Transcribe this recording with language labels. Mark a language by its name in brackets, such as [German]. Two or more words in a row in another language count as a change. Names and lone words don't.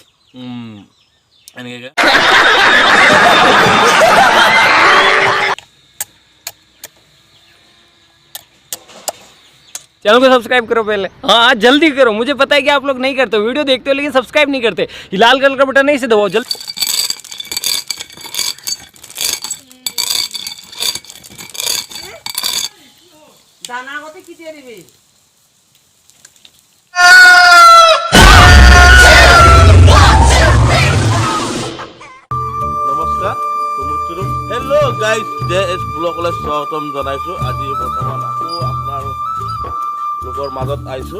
[Hindi] এনেকৈ चैनल को सब्सक्राइब करो पहले। हाँ जल्दी करो, मुझे पता है कि आप लोग नहीं करते, वीडियो देखते हो लेकिन सब्सक्राइब नहीं करते। ये लाल कलर का बटन नहीं से दबाओ जल्दी। दाना होते की तेरी भी [Assamese] নমস্কাৰ কুমুচুৰু [English] hello guys [Assamese] JS ব্লগলৈ স্বাগতম জনাইছোঁ। আজি বৰ্তমান আকৌ আপোনালোকৰ মাজত আহিছোঁ।